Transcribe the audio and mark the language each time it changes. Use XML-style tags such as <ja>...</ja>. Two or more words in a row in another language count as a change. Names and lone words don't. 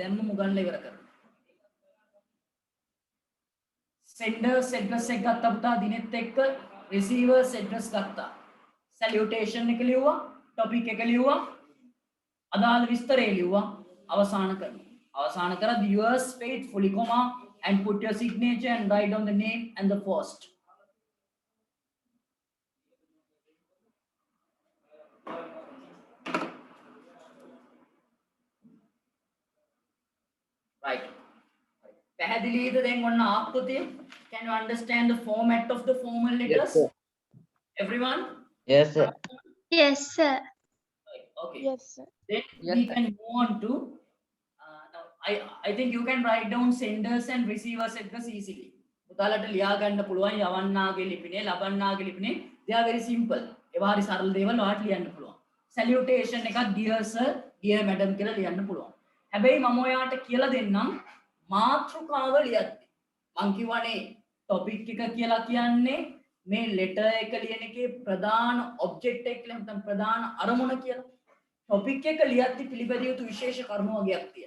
<si>දැම්ම මුගන්ලා ඉවර කරනවා.</si> <en>senders address</en> <si>එක ගත්තා පුතා දිනෙත් එක්ක</si> <en>receivers address</en> <si>ගත්තා. salutation එක ලිව්වා, topic එක ලිව්වා, අදාළ විස්තරය ලිව්වා, අවසන් කරනවා. අවසන් කරලා</si> <en>yours faithfully comma and put your signature and write down the name and the post. right</en> <si>පැහැදිලිද දැන් ඔන්න ආපෘතිය</si> <en>can you understand the format of the formal letters? Yes, sir. everyone yes sir Yes, sir. Okay. Yes, sir. Then Yes, we sir. can move on to now I think you can write down senders and receivers address easily.</en> <si>උදාලට ලියා ගන්න පුළුවන් යවන්නාගේ ලිපිනේ ලබන්නාගේ ලිපිනේ</si> <en>they are very simple.</en> <si>ඒවා හරි සරල දේවල් ඔයාලට ලියන්න පුළුවන්. salutation එකක්</si> <en>dear sir dear madam</en> <si>කියලා ලියන්න පුළුවන්. හැබැයි මම ඔයාලට කියලා දෙන්නම් මාතෘකාව ලියද්දි. මං කිව්වනේ topic එක කියලා කියන්නේ මේ letter එක ලියන එකේ ප්‍රධාන object එක කියලා නැත්නම් ප්‍රධාන අරමුණ කියලා. topic එක ලියද්දි පිළිපැදිය යුතු විශේෂ කරුණු වගේක් තියෙනවා.</si>